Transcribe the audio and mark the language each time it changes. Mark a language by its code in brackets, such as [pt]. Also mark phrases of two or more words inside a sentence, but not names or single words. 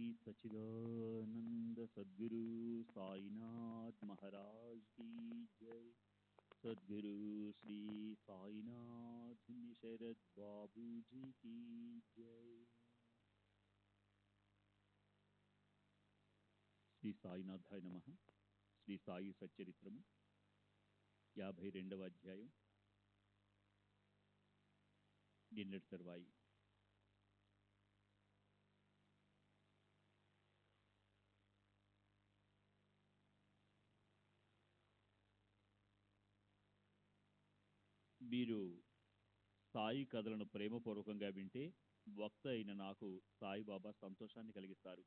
[hi] सच्चिदानंद सद्गुरु साईनाथ महाराज की जय। सद्गुरु श्री साईनाथ शरद बाबू जी की जय। [sa] శ్రీ సాయినాథాయ నమః. [te] శ్రీ సాయి సచ్చరిత్రము 52వ అధ్యాయం. నిన్నటి తర్వాయి. మీరు సాయి కథలను ప్రేమపూర్వకంగా వింటే వక్త అయిన నాకు సాయిబాబా సంతోషాన్ని కలిగిస్తారు.